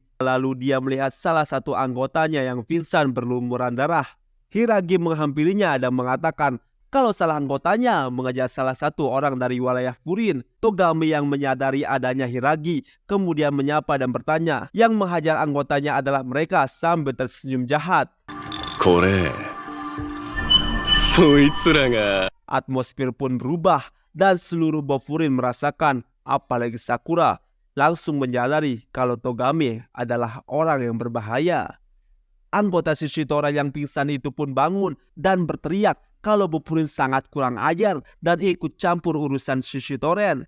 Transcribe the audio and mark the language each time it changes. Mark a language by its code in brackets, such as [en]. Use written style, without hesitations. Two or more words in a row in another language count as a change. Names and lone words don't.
[id] Lalu dia melihat salah satu anggotanya yang pingsan berlumuran darah. Hiragi menghampirinya dan mengatakan kalau salah anggotanya mengejar salah satu orang dari wilayah Furin. Togame yang menyadari adanya Hiragi kemudian menyapa dan bertanya. Yang menghajar anggotanya adalah mereka sambil tersenyum jahat. [ja] これ、そいつらが。 [id] Atmosfer pun berubah dan seluruh Bofurin merasakan, apalagi Sakura, langsung menyadari kalau Togame adalah orang yang berbahaya. Anggota Shishitoren yang pingsan itu pun bangun dan berteriak kalau Bofurin sangat kurang ajar dan ikut campur urusan Shishitoren.